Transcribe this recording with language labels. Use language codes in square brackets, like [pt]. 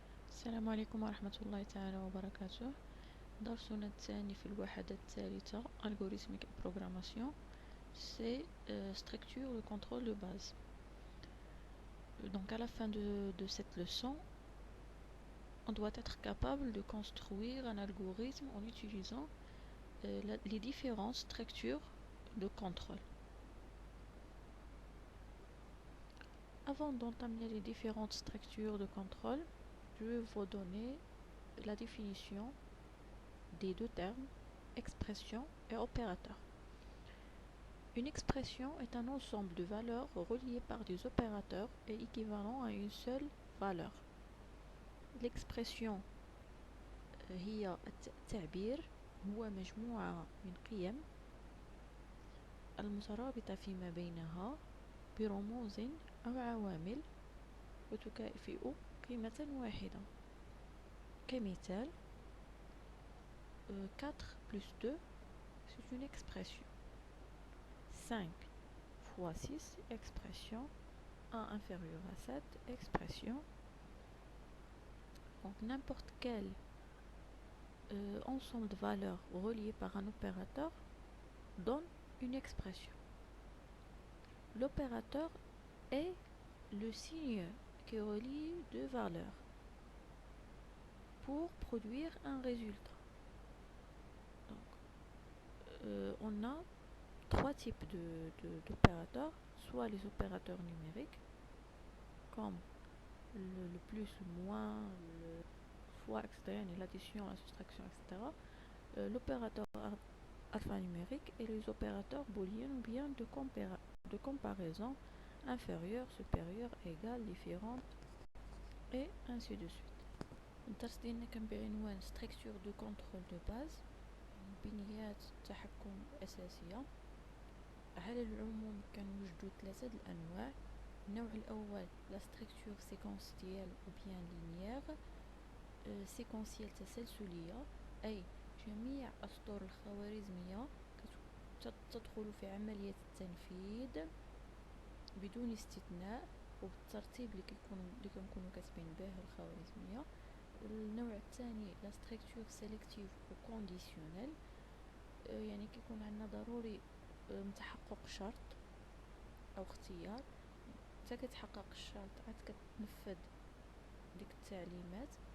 [ar] السلام عليكم ورحمة الله تعالى وبركاته. درسنا الثاني في الوحدة الثالثة [fr] Algorithmique et Programmation, c'est structure de contrôle de base. Donc à la fin de cette leçon, on doit être capable de construire un algorithme en utilisant les différentes structures de contrôle. Avant d'entamer les différentes structures de contrôle, je vais vous donner la définition des deux termes, expression et opérateur. Une expression est un ensemble de valeurs reliées par des opérateurs et équivalent à une seule valeur. [ar] L'expression هي التعبير هو مجموعة من قيم المترابطة فيما بينها برموز أو عوامل وتكافئ قيمة واحدة. كمثال [fr] 4 plus 2 c'est une expression. 5 fois 6 expression. 1 inférieur à 7 expression. Donc n'importe quel ensemble de valeurs reliées par un opérateur donne une expression. L'opérateur est le signe qui relie deux valeurs pour produire un résultat. Donc, on a trois types d'opérateurs, soit les opérateurs numériques, comme le plus, le moins, le fois, etc., l'addition, la soustraction, etc., l'opérateur alphanumérique et les opérateurs booléens ou bien de comparaison inférieure, supérieure, égale, différente, et ainsi de suite. [ar] الدرس ديالنا كان بعنوان [fr] structure de contrôle de base، [ar] بنيات التحكم الأساسية. على العموم كنوجدوا ثلاثة الأنواع. النوع الأول لا [fr] structure séquentielle ou bien linéaire. [ar] séquentielle تسلسلية، أي جميع أسطر الخوارزمية تدخل في عملية التنفيذ بدون استثناء وبالترتيب اللي كنكونوا كاتبين به الخوارزمية. النوع الثاني لا [fr] structure sélective ou conditionnelle، [ar] يعني كيكون عندنا ضروري تحقق شرط أو اختيار، حتى كتحقق الشرط عاد كتنفذ ديك التعليمات.